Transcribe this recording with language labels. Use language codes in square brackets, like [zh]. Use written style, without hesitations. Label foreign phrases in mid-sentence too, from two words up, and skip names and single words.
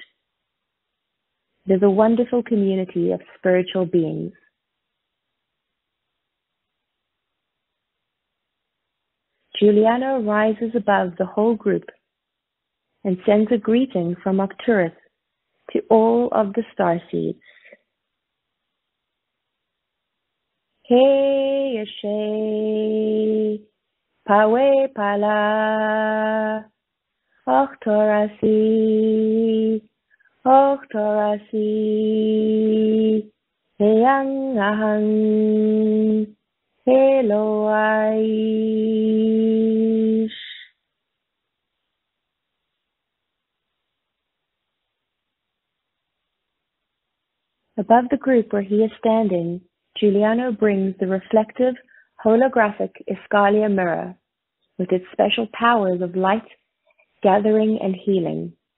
[en] It is a wonderful community of spiritual beings. Giuliano rises above the whole group and sends a greeting from Arcturus to all of the starseeds. Hey Yeshe, Pawe Pala, Octorasi, Octorasi, Heyang Ahang, Eloaish. Above the group where he is standing, Giuliano brings the reflective, holographic Escalia mirror with its special powers of light, gathering, and healing.